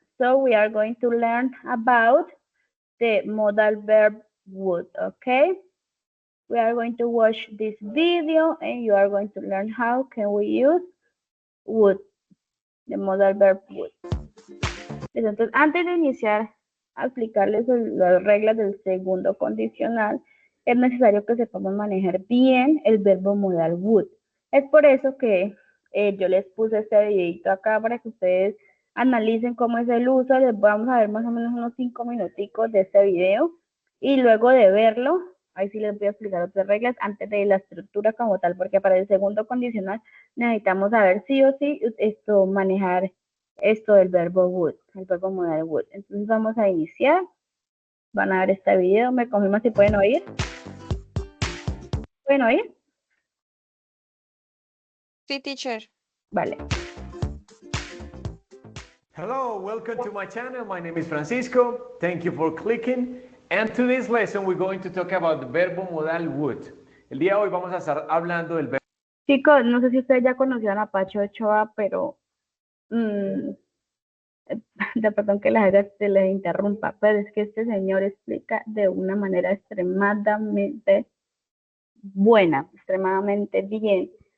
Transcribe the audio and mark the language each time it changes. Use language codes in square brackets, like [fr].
[en] So we are going to learn about the modal verb would, okay? We are going to watch this video and you are going to learn how can we use would, the modal verb would. [es] Entonces, antes de iniciar a explicarles las reglas del segundo condicional, es necesario que sepamos manejar bien el verbo modal would. Es por eso que yo les puse este videito acá para que ustedes analicen cómo es el uso. Les vamos a ver más o menos unos 5 minuticos de este video y luego de verlo, ahí sí les voy a explicar otras reglas antes de la estructura como tal, porque para el segundo condicional necesitamos saber sí o sí manejar esto del verbo would, el verbo modal would. Entonces vamos a iniciar. Van a ver este video. ¿Me confirman si pueden oír? ¿Pueden oír? Sí, teacher. Vale. [en] Hello, welcome to my channel. My name is Francisco. Thank you for clicking. And today's lesson we're going to talk about the [es] verbo modal [en] would. [es] El día de hoy vamos a estar hablando del verbo. Chicos, no sé si ustedes ya conocían a Pacho Ochoa, pero de perdón que se les interrumpa, pero es que este señor explica de una manera extremadamente buena, extremadamente bien.